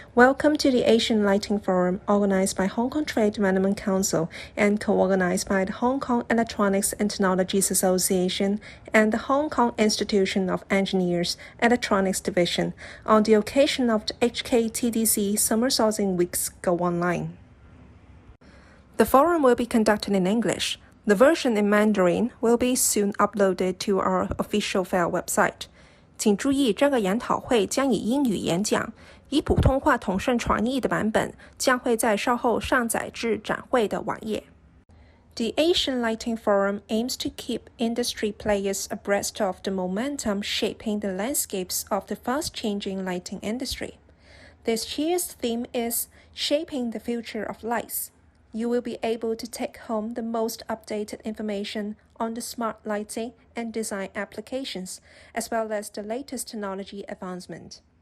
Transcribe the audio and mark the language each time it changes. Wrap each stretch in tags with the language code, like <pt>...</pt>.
<en>Welcome to the Asian Lighting Forum organized by Hong Kong Trade Development Council and co-organized by the Hong Kong Electronics and Technologies Association and the Hong Kong Institution of Engineers Electronics Division on the occasion of the HKTDC Summer Sourcing Weeks Go Online. The forum will be conducted in English. The version in Mandarin will be soon uploaded to our official fair website.</en> <zh>请注意，这个研讨会将以英语演讲，以普通话统顺传译的版本将会在稍后上载至展会的网页。</zh> <en>The Asian Lighting Forum aims to keep industry players abreast of the momentum shaping the landscapes of the fast-changing lighting industry. This year's theme is Shaping the Future of Lights. You will be able to take home the most updated information on the smart lighting and design applications, as well as the latest technology advancement.</en>